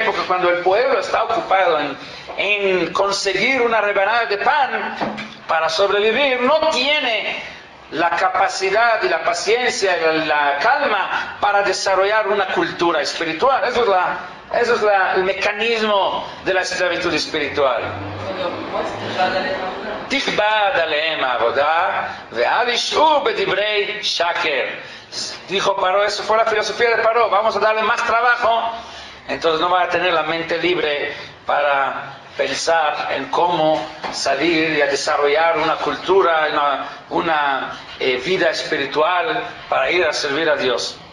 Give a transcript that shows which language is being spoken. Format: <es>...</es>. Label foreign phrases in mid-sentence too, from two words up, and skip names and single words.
<es>Porque cuando el pueblo está ocupado en conseguir una rebanada de pan para sobrevivir, no tiene la capacidad y la paciencia y la calma para desarrollar una cultura espiritual. Eso es el mecanismo de la esclavitud espiritual.</es> <he>תכבד עליהם עבודה ואל ישעו בדברי שקר.</he> <es>Dijo Paró, eso fue la filosofía de Paró: vamos a darle más trabajo, entonces no va a tener la mente libre para pensar en cómo salir y a desarrollar una cultura, una vida espiritual para ir a servir a Dios.</es>